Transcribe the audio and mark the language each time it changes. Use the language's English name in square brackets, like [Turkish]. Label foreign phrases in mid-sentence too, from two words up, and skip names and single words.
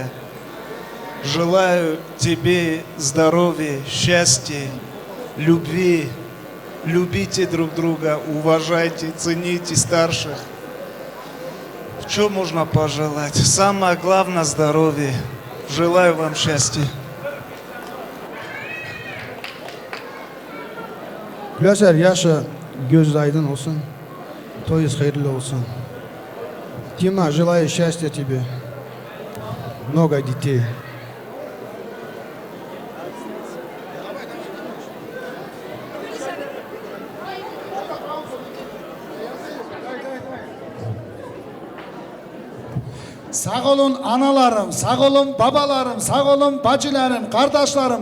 [Russian] Желаю тебе здоровья, счастья, любви. Любите друг друга, уважайте, цените старших. Что можно пожелать? Самое главное здоровье. Желаю вам счастья. [Turkish] Gülasar, yaşa göz aydın olsun, toyuz hayırlı olsun. [Russian] Тима, желаю счастья тебе, много детей. [Turkish] Sağ olun analarım, sağ olun babalarım, sağ olun bacılarım, kardeşlerim.